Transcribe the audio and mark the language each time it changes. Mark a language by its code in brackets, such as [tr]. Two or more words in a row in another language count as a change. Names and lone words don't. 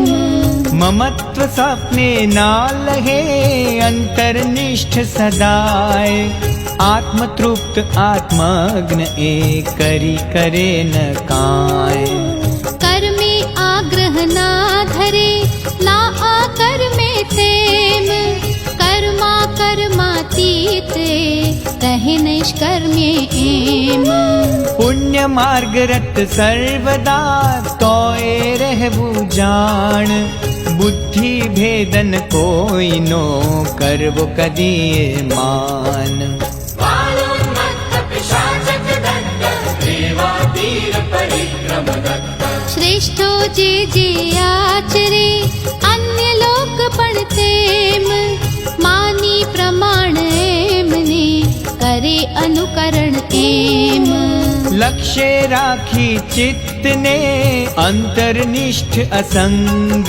[gu] મમત્વ સપને ના લહે અંતર્નિષ્ઠ સદાય, આત્મ તૃપ્ત આત્મગ્ન એ કરી કરે ન કાય। કર્મે આગ્રહ ના ધરે ના આકર મેં તેમ, કર રહે નૈષ્કર્મ્ય એમ. પુણ્ય માર્ગ રત સર્વદા તોય રહેવું જાણ. બુદ્ધિ ભેદન કોઈનો કરવો કદીએ માન. [sa] बालोन्मत्त पिशाचक दत्त देवातीर परिक्रम दत्त [gu] શ્રેષ્ઠો જે આચરે અન્ય લોક પણ તેમ. માની પ્રમાણ એમને કરે અનુકરણ એમ. લક્ષ્ય રાખી ચિત્તને અંતરનિષ્ઠ અસંગ.